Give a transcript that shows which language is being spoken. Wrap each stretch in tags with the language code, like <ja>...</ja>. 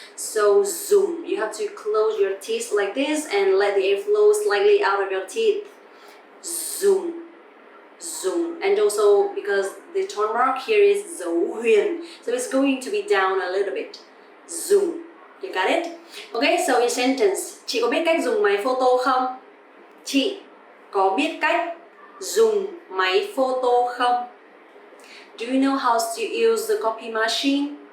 <en>So dùng, you have to close your teeth like this and let the air flow slightly out of your teeth. Dùng. And also because the tone mark here is dấu huyền, so it's going to be down a little bit. Dùng. You got it? Okay, so in sentence,</en> <vi>chị có biết cách dùng máy photo không? Chị có biết cách dùng máy photo không?</vi> <en>Do you know how to use the copy machine?</en>